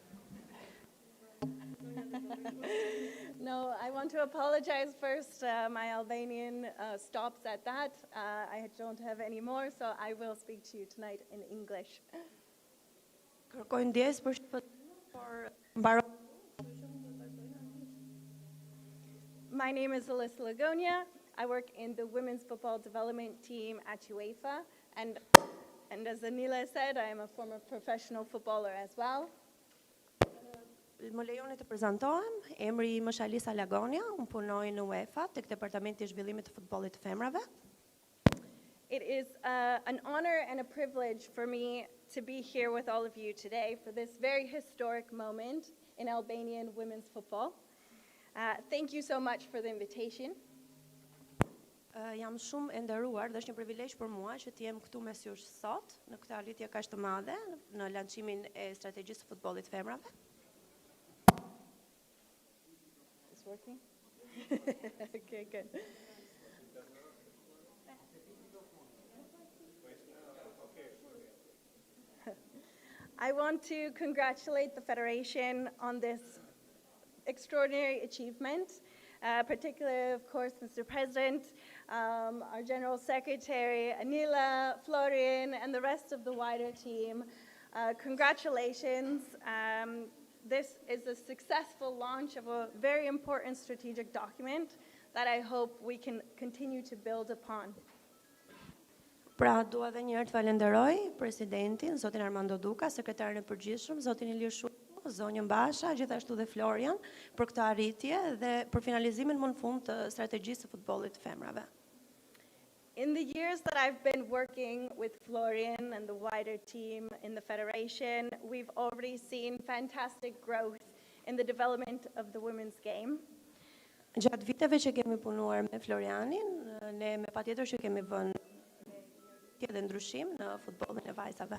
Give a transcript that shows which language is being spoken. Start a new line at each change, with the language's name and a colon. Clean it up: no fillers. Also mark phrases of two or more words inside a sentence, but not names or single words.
English: No, I want to apologize first. My Albanian stops at that. I don't have any more, so I will speak to you tonight in English.
Albanian: Kërkoj ndjes për mbaroj.
English: My name is Alyssa Lagonia. I work in the women's football development team at UEFA, and as Anila said, I am a former professional footballer as well.
Albanian: Më lejoni të prezantohem, emri im është Alisa Lagonia, unë punoj në UEFA, tek Departamenti i Zhvillimit të Futbollit të Femrave.
English: It is an honor and a privilege for me to be here with all of you today for this very historic moment in Albanian women's football. Thank you so much for the invitation.
Albanian: Jam shumë e nderuar dhe është një privilegj për mua që të jem këtu mes jush sot në këtë arritje kaq të madhe në lançimin e strategjisë së futbollit të femrave.
English: It's working? Okay, good. I want to congratulate the Federation on this extraordinary achievement, particularly, of course, Mr. President, our General Secretary, Anila, Florian, and the rest of the wider team. Congratulations. This is a successful launch of a very important strategic document that I hope we can continue to build upon.
Albanian: Pra, dua edhe një herë të falenderoj presidentin, zotin Armando Duka, sekretarin e përgjithshëm, zotin Ilir Shuku, zonjën Basha, gjithashtu dhe Florian, për këtë arritje dhe për finalizimin më në fund të strategjisë së futbollit të femrave.
English: In the years that I've been working with Florian and the wider team in the Federation, we've already seen fantastic growth in the development of the women's game.
Albanian: Gjatë viteve që kemi punuar me Florianin, ne me patjetër që kemi vënë dhe ndryshim në futbollin e vajzave.